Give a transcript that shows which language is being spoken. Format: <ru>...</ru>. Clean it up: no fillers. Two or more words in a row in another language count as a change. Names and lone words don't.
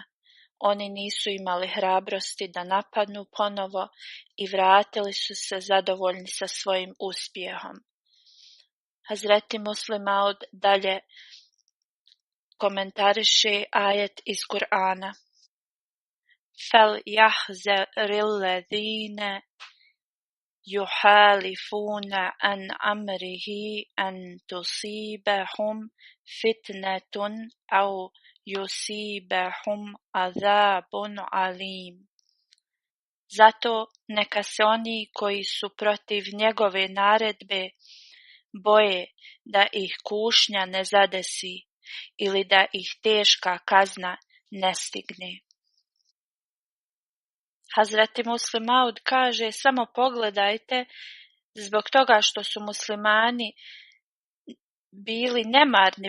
<bs>Oni nisu imali hrabrosti da napadnu ponovo i vratili su se zadovoljni sa svojim uspjehom. Hazreti Muslim Maud dalje komentariše ajet iz Kur'ana.</bs> <ar>فليحذر الذين يخالفون عن أمره أن تصيبهم فتنة أو يصيبهم عذاب أليم.</ar> <bs>Zato neka se oni koji su protiv njegove naredbe boje da ih kušnja ne zadesi ili da ih teška kazna ne stigne. Hazreti Muslim Maud kaže: samo pogledajte, zbog toga što su muslimani bili nemarni</bs>